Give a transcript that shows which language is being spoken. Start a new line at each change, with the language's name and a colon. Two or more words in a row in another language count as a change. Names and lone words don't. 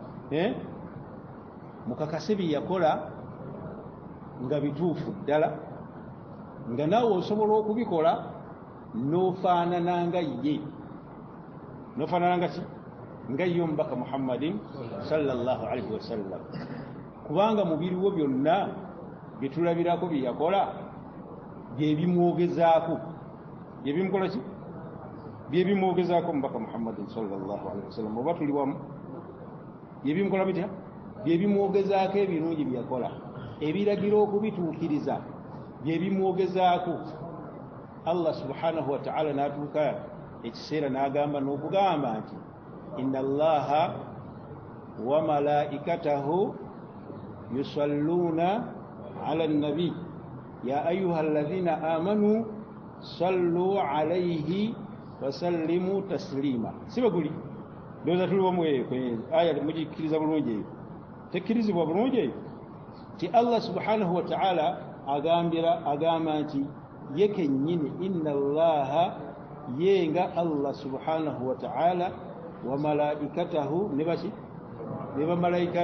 Ganda: mukakase bye yakola nga bituufu ddala nga naawe osobola okubikola n'ofaanana nga ye n'ofaanana nga ki nga ye omubaka muhammadin
Arabic: صلى الله عليه وسلم
Ganda: kubanga mu biriwo byonna bye tulabirako bye yakola byebimwogezaako byebimukola ki byebimwogezaako omubaka muhammadin
Arabic: صلى الله عليه
Ganda: wasallam oba tuli wamu byebimukola bitya byebimwogezaako ebirungi byeyakola ebiragira okubituukiriza byebimwogezaako
Arabic: الله سبحانه وتعالى
Ganda: n'atuuka ekiseera n'agamba n'okugamba nti
Arabic: إن الله وملائكته يصلون على النبي يا أيها الذين آمنوا صلوا عليه وسلموا تسليما
Ganda: sibaguli ndowooza tuli wamu eyo aya mugikkiriza bulungi eyo tekkirizibwa bulungi eyo ti
Arabic: الله سبحانه وتعالى
Ganda: agamba nti ye kennyini
Arabic: إن الله
Ganda: yenga
Arabic: الله سبحانه وتعالى وملائكته
Ganda: ne bamalayika